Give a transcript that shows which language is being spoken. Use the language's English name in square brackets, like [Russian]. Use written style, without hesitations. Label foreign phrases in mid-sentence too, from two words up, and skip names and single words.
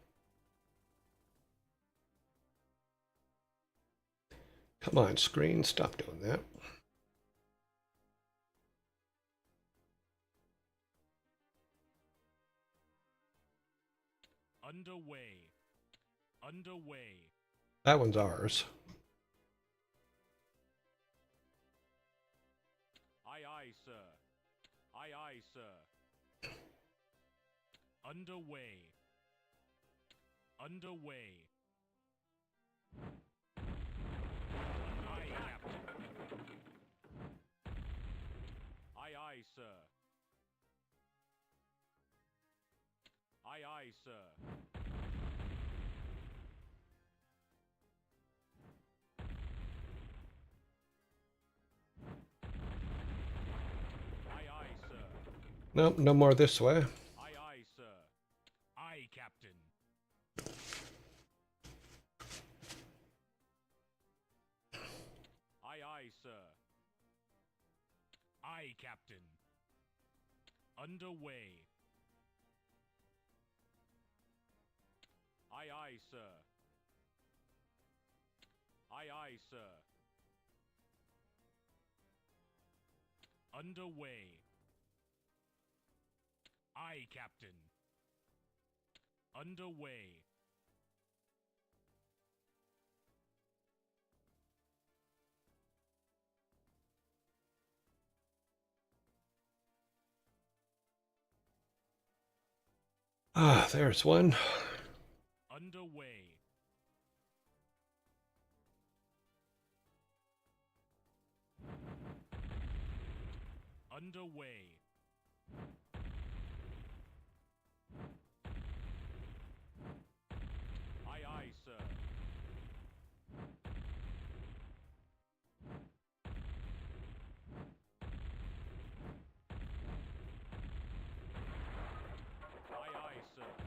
[English] Come on, screen, stop doing that. Underway. Underway. That one's ours. Aye, aye, sir. Aye, aye, sir. Underway. Underway. Aye, Captain. Aye, aye, sir. Aye, aye, sir. Aye, aye, sir. Nope, no more this way. Aye, aye, sir. Aye, Captain. Aye, aye, sir. Aye, Captain. Underway. Aye, aye, sir. Aye, aye, sir. Underway. Aye, Captain. Underway. Ah, there's one. Underway. Underway. Aye, aye, sir. Aye, aye, sir.